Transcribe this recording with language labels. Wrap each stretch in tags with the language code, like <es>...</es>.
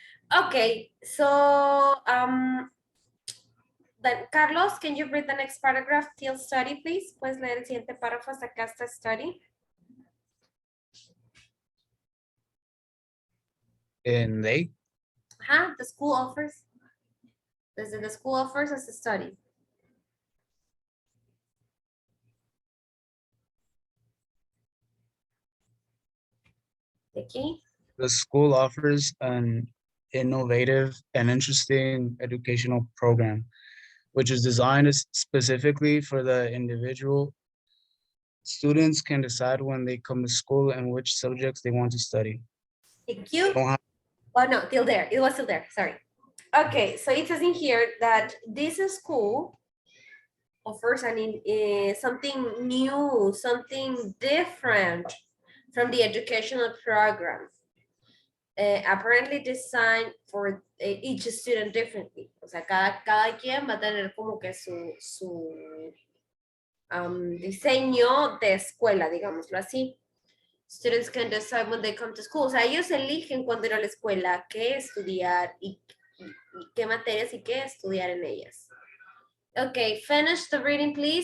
<en>Okay, so, then, Carlos, can you read the next paragraph till study, please?</en> <es>Puedes leer el siguiente párrafo hasta acá hasta study.</es> <en>And they, Ajá, the school offers. Desde the school offers as a study.</en> <es>De aquí.</es> <en>The school offers an innovative and interesting educational program, which is designed specifically for the individual. Students can decide when they come to school and which subjects they want to study. Thank you. Don't have- Oh, no, till there. It was still there. Sorry. Okay, so it says in here that this school offers something new, something different from the educational program. Apparently designed for each student differently.</en> <es>O sea, cada quien va a tener como que su diseño de escuela, digámoslo así.</es> <en>Students can decide when they come to school.</en> <es>O sea, ellos eligen cuando ir a la escuela, qué estudiar y qué materias y qué estudiar en ellas.</es> <en>Ok, finish the reading, please.</en>